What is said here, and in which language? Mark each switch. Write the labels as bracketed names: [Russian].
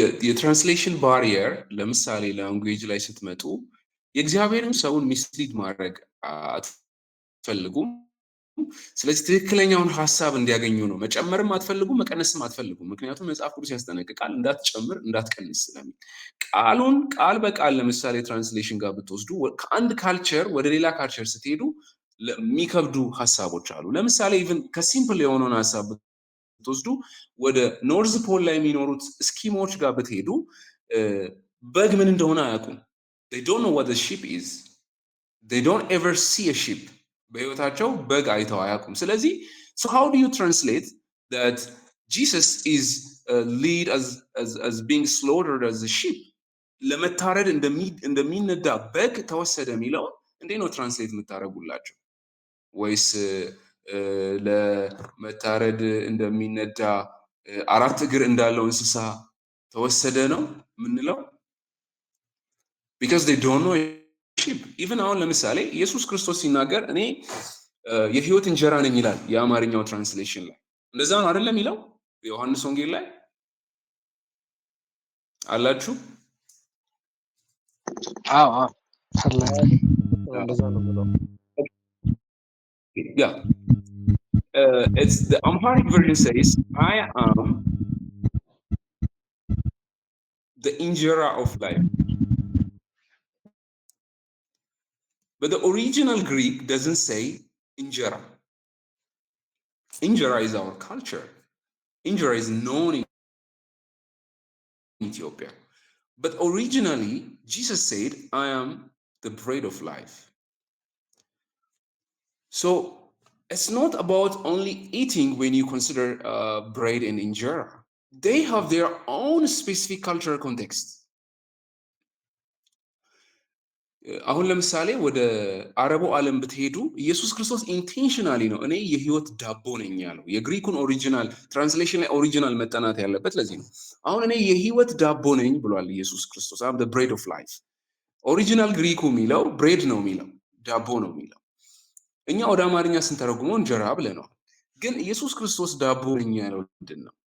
[Amharic] የትራንስሌሽን ባሪየር ለምሳሌ ላንጉዌጅ ላይ ስትመጡ የእግዚአብሔርን ሰውን ሚስሊድ ማድረግ አትፈልጉም። ስለዚህ ትክክለኛውን ሀሳብ እንዲያገኙ ነው። መጨመርም አትፈልጉ፣ መቀነስም አትፈልጉ። ምክንያቱም መጽሐፍ ቅዱስ ያስጠነቅቃል እንዳትጨምር እንዳትቀንስ ስለሚል ቃሉን ቃል በቃል ለምሳሌ ትራንስሌሽን ጋር ብትወስዱ ከአንድ ካልቸር ወደ ሌላ ካልቸር ስትሄዱ የሚከብዱ ሀሳቦች አሉ። ለምሳሌ ኢቭን ከሲምፕል የሆነውን ሀሳብ ብትወስዱ ወደ ኖርዝ ፖል ላይ የሚኖሩት እስኪሞች ጋር ብትሄዱ በግ ምን እንደሆነ አያውቁም። [English] they don't know what a sheep is. they don't ever see a sheep. [Amharic] በህይወታቸው በግ አይተው አያውቁም። ስለዚህ [English] so how do you translate that Jesus is lead as being slaughtered as a sheep? [Amharic] ለመታረድ እንደሚነዳ በግ ተወሰደ የሚለው እንዴት ነው ትራንስሌት የምታደርጉላቸው? ወይስ ለመታረድ እንደሚነዳ አራት እግር እንዳለው እንስሳ ተወሰደ ነው የምንለው? [English] because they don't know sheep. [Amharic] even አሁን ለምሳሌ ኢየሱስ ክርስቶስ ሲናገር እኔ የህይወት እንጀራ ነኝ ይላል የአማርኛው ትራንስሌሽን ላይ። እንደዛ ነው አይደለም የሚለው ዮሐንስ ወንጌል ላይ አላችሁ? አዎ እንደዛ ነው ብለው [English] yeah it's the Amharic version says I am the injera of life. But the original Greek doesn't say injera. Injera is our culture. Injera is known in Ethiopia. But originally, Jesus said, I am the bread of life. So it's not about only eating when you consider bread and injera. They have their own specific cultural context. [Amharic] አሁን ለምሳሌ ወደ አረቡ ዓለም ብትሄዱ ኢየሱስ ክርስቶስ ኢንቴንሽናሊ ነው እኔ የህይወት ዳቦ ነኝ ያለው። የግሪኩን ኦሪጂናል ትራንስሌሽን ላይ ኦሪጂናል መጠናት ያለበት ለዚህ ነው። አሁን እኔ የህይወት ዳቦ ነኝ ብሏል ኢየሱስ ክርስቶስ። [English] አም ብሬድ ኦፍ ላይፍ። [Amharic] ኦሪጂናል ግሪኩ የሚለው ብሬድ ነው የሚለው ዳቦ ነው የሚለው። እኛ ወደ አማርኛ ስንተረጉመው እንጀራ ብለነዋል። ግን ኢየሱስ ክርስቶስ ዳቦ ነኝ ያለው ምንድን ነው?